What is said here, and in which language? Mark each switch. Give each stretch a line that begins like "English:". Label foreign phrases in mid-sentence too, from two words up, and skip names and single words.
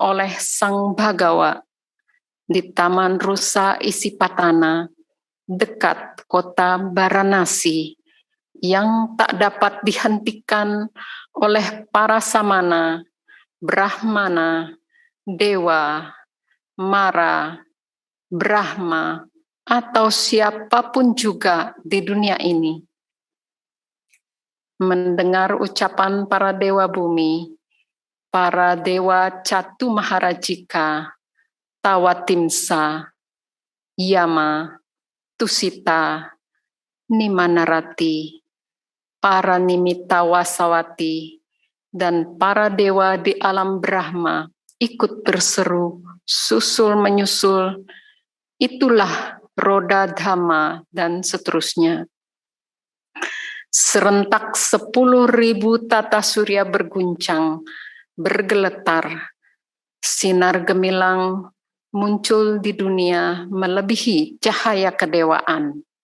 Indonesian: oleh Sang Bhagawa di Taman Rusa Isipatana, dekat kota Varanasi, yang tak dapat dihentikan oleh para samana, brahmana, dewa, mara, brahma, atau siapapun juga di dunia ini. Mendengar ucapan para dewa bumi, para dewa Catu Maharajika, Tawatimsa, Yama, Tusita, Nimanarati, para Nimitta Wasawati, dan para dewa di alam Brahma ikut berseru, susul menyusul, itulah roda dhamma, dan seterusnya. Serentak 10.000 tata surya berguncang, bergeletar, sinar gemilang muncul di dunia melebihi cahaya kedewaan.